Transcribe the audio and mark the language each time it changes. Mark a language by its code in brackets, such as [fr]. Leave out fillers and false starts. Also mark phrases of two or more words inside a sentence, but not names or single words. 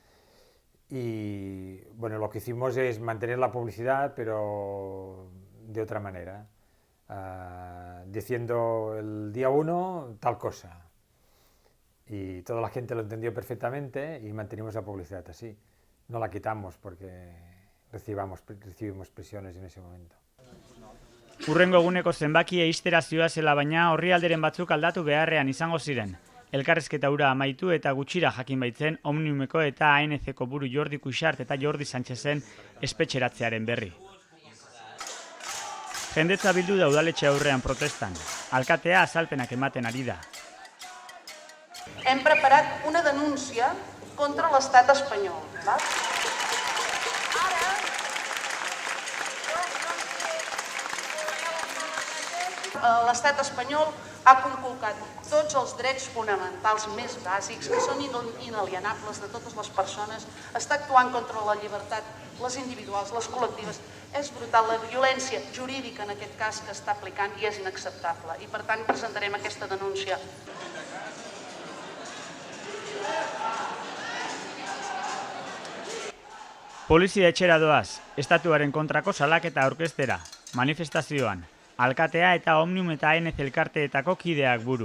[es] y bueno, lo que hicimos es mantener la publicidad, pero de otra manera, diciendo el día 1 tal cosa, y toda la gente lo entendió perfectamente y mantenimos la publicidad así. No la quitamos porque recibimos presiones en ese momento. [eu] Hurrengo eguneko zenbakia ixtera zioazela, baina orrialderen batzuk aldatu beharrean izango ziren. Elkarrizketa hura amaitu eta gutxira jakin baitzen Omniumeko eta ANC-ko buru Jordi Cuixart eta Jordi Sánchezen espetxeratzearen berri. Jendetza bildu da udaletxe aurrean protestan. Alkatea azalpenak ematen ari da. [ca] Hem preparat una denúncia contra l'estat espanyol. L'estat espanyol ha conculcat tots els drets fonamentals més bàsics, que són inalienables de totes les persones, està actuant contra la llibertat, les individuals, les col·lectives. És brutal la violència jurídica en aquest cas que està aplicant i és inacceptable. I per tant presentarem aquesta denúncia. [eu] Polizia etxera doaz, estatuaren kontrako salaketa aurkeztera, manifestazioan, alkatea eta Omnium eta ANC elkarteetako kideak buru.